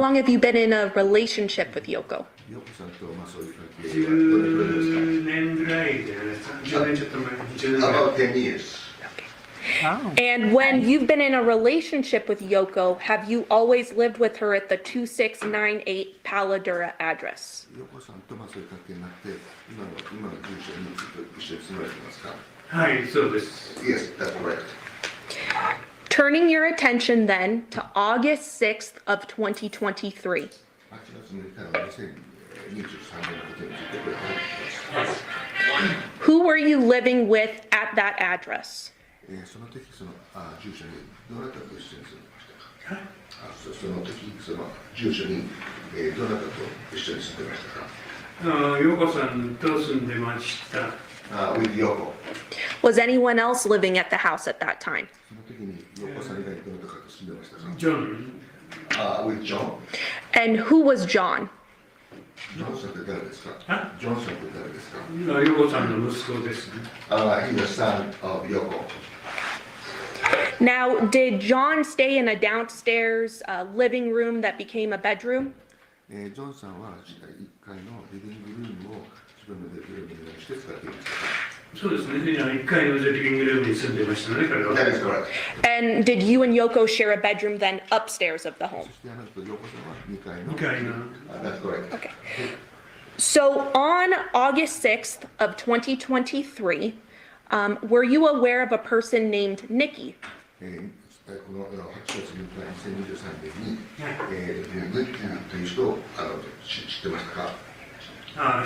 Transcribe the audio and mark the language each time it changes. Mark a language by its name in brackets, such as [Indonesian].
[English] long have you been in a relationship with Yoko? [Japanese] ヨコさんとそういう関係はどれくらいですか 10年ぐらいじゃないですか。10年ちょっと前、10年ぐらい。 [English] ？About 10 years. Oh. And when you've been in a relationship with Yoko, have you always lived with her at the 2698 Paladura address? [Japanese] ヨコさんとそういう関係になって今の住所にずっと一緒に住まれてますか？はい、そうです。 [English] Yes, that's correct. Turning your attention then to August 6th of 2023. [Japanese] 8月6日の2023年のことについてこれ話します。 [English] Who were you living with at that address? [Japanese] その時その住所にどなたと一緒に住んでましたか？その時その住所にどなたと一緒に住んでましたか？ヨコさんと住んでました。 [English] With Yoko. Was anyone else living at the house at that time? [Japanese] その時にヨコさん以外にどなたかと住んでましたか？ジョン、 [English] With John. And who was John? [Japanese] ジョンさんって誰ですか？あジョンさんって誰ですか？ヨコさんの息子ですね。 [English] He's the son of Yoko. Now, did John stay in a downstairs living room that became a bedroom? [Japanese] ジョンさんは1階のリビングルームを自分のベッドルームにして使っていましたか？そうですね。 1階のリビングルームに住んでましたね、彼は。 [English] That is correct. And did you and Yoko share a bedroom then upstairs of the home? [Japanese] そしてあなたと陽子さんは2階の。 2階の。 [English] That's correct. Okay. So on August 6th of 2023, were you aware of a person named Nikki? [Japanese] この8月3日2023年に、ニッキーという人を知ってましたか？